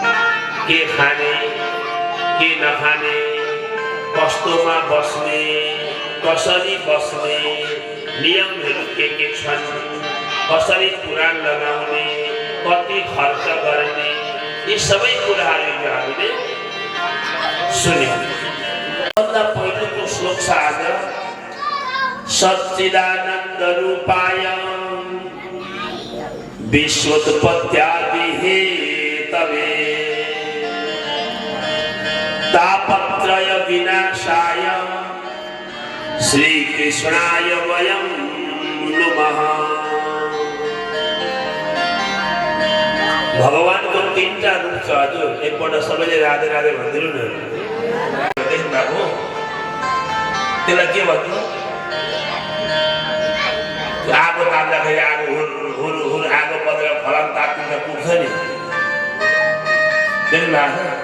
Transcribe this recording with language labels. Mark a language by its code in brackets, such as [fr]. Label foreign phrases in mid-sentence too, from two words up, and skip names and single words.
[ne] के खाने, के नखाने, कस्तोमा बस्ने, कसरी बस्ने, नियमहरू के छन्, कसरी पुराण लगाउने, कति खर्च गर्ने, यी सबै कुराहरू हिजो हामीले सुन्यौँ। भन्दा पहिलोको श्लोक छ आज [sa] सच्चिदानन्द रूपाय विश्वोत्पत्त्यादि हेतवे तापत्रय विनाशाय श्रीकृष्णाय वयं नमः। [ne] भगवानको तीनटा रूप छ हजुर। एकपल्ट सबैले राधे राधे भनिदिनु न। देख्नु भएको त्यसलाई के भन्नु? आगो ताप्दाखेरि आगो हुर हुर आगो परेर फलाम ताप्नु पुग्छ नि, देख्नु भएको छ?